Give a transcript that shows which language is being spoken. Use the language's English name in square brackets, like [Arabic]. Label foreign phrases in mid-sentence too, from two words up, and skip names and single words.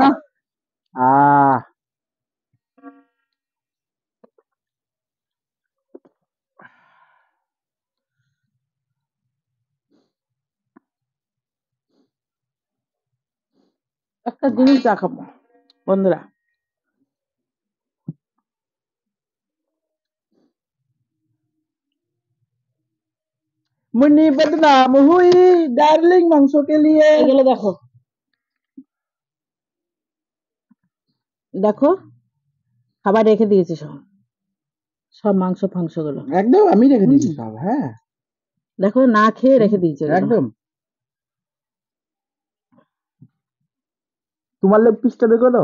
[Bangla] আহ একটা জিনিস দেখাবো বন্ধুরা, [Hindi] मुन्नी बदनाम हुई डार्लिंग मांसों के लिए। [Bangla] এগুলো দেখো, দেখো খাবার রেখে দিয়েছি সব, সব মাংস ফাংস গুলো একদম আমি রেখে দিয়েছি সব। হ্যাঁ দেখো, না খেয়ে রেখে দিয়েছি এগুলো। একদম। তোমার লেগ পিসটা বের করে দাও।